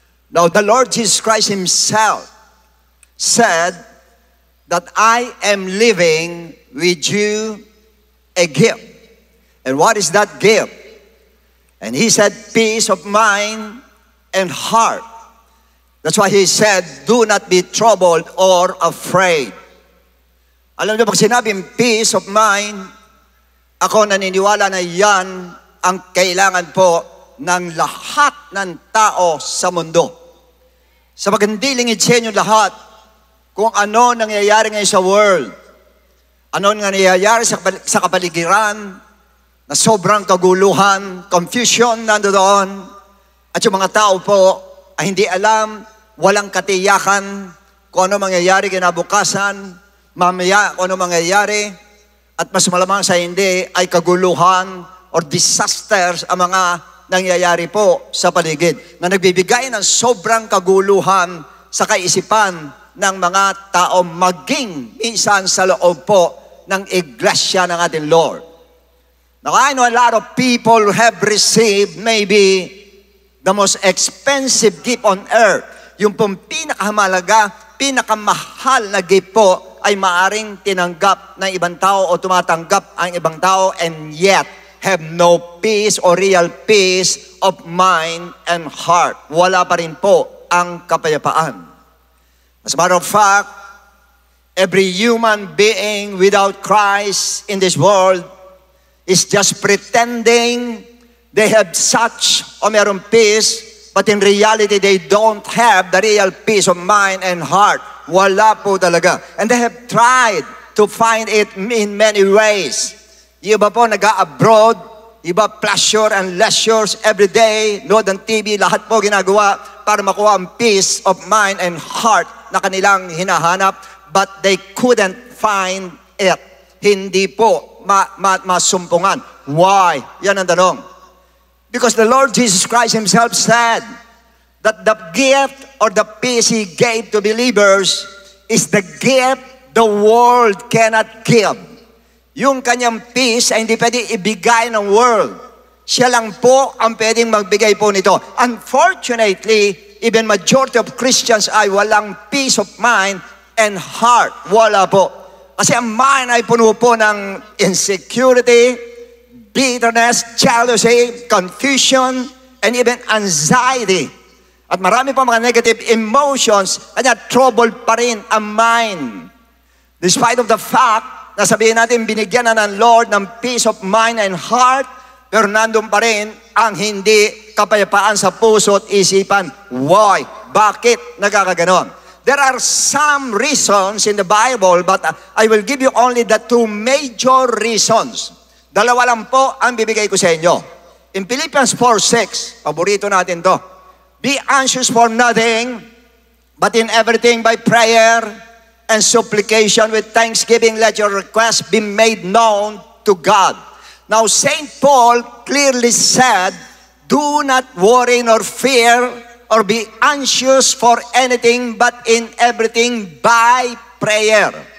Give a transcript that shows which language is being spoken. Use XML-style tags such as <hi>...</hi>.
<en>Now, the Lord Jesus Christ Himself said that I am leaving with you a gift. And what is that gift? And He said, peace of mind and heart. That's why He said, do not be troubled or afraid.</en> <tl>Alam niyo, pag sinabing peace of mind, ako naniniwala na yan ang kailangan po ng lahat ng tao sa mundo. Sa pagandilingid sa inyo lahat, kung ano nangyayari ngayon sa world, ano nangyayari sa kapaligiran, na sobrang kaguluhan, confusion nandoon, at yung mga tao po ay hindi alam, walang katiyakan kung ano mangyayari kinabukasan, mamaya kung ano mangyayari, at mas malamang sa hindi ay kaguluhan or disasters ang mga nangyayari po sa paligid na nagbibigay ng sobrang kaguluhan sa kaisipan ng mga tao maging minsan sa loob po ng iglesia ng ating Lord.</tl> <en>Now, I know a lot of people who have received maybe the most expensive gift on earth.</en> <tl>Yung pong pinakamahalaga, pinakamahal na gift po ay maaring tinanggap ng ibang tao o tumatanggap ang ibang tao</tl> <en>and yet have no peace or real peace of mind and heart.</en> <tl>Wala pa rin po ang kapayapaan.</tl> <en>As a matter of fact, every human being without Christ in this world is just pretending they have such</en> <tl>o merong</tl> <en>peace, but in reality, they don't have the real peace of mind and heart.</en> <tl>Wala po talaga.</tl> <en>And they have tried to find it in many ways.</en> <tl>Yung iba po nag-abroad, iba</tl> <en>pleasure and leisures every day,</en> <tl>nood ng TV, lahat po ginagawa para makuha ang peace of mind and heart na kanilang hinahanap,</tl> <en>but they couldn't find it.</en> <tl>Hindi po masumpungan.</tl> <en>Why?</en> <tl>Yan ang tanong.</tl> <en>Because the Lord Jesus Christ Himself said that the gift or the peace He gave to believers is the gift the world cannot give.</en> <tl>Yung kanyang peace ay hindi pwede ibigay ng world. Siya lang po ang pwedeng magbigay po nito.</tl> <en>Unfortunately, even majority of Christians</en> <tl>ay walang</tl> <en>peace of mind and heart.</en> <tl>Wala po. Kasi ang mind ay puno po ng insecurity, bitterness, jealousy, confusion, and even anxiety. At marami pa mga negative emotions, kanya trouble pa rin ang mind.</tl> <en>Despite of the fact</en> <tl>na sabihin natin binigyan na ng Lord ng peace of mind and heart, pero nandun pa rin ang hindi kapayapaan sa puso at isipan. Why? Bakit nagkakaganon?</tl> <en>There are some reasons in the Bible, but I will give you only the two major reasons.</en> <tl>Dalawa lang po ang bibigay ko sa inyo.</tl> <en>In Philippians 4:6,</en> <tl>paborito natin to.</tl> <en>Be anxious for nothing, but in everything by prayer and supplication with thanksgiving, let your requests be made known to God. Now, St. Paul clearly said, do not worry nor fear or be anxious for anything, but in everything by prayer.</en>